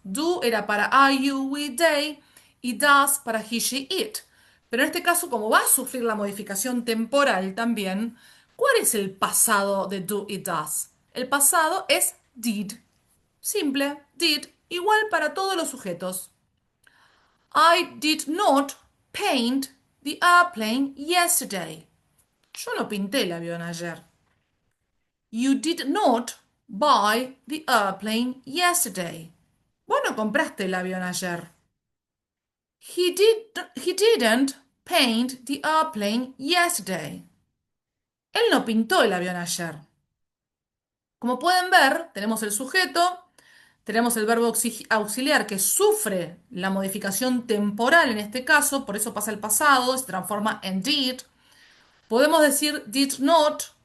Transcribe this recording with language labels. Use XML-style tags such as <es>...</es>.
<es>Do era para I, you, we, they y does para he, she, it. Pero en este caso, como va a sufrir la modificación temporal también, ¿cuál es el pasado de do y does? El pasado es did. Simple, did, igual para todos los sujetos.</es> <en>I did not paint the airplane yesterday.</en> <es>Yo no pinté el avión ayer.</es> <en>You did not buy the airplane yesterday.</en> <es>Vos no compraste el avión ayer.</es> <en>He didn't paint the airplane yesterday.</en> <es>Él no pintó el avión ayer. Como pueden ver, tenemos el sujeto, tenemos el verbo auxiliar que sufre la modificación temporal en este caso, por eso pasa al pasado, se transforma en did. Podemos decir</es> <en>did not</en>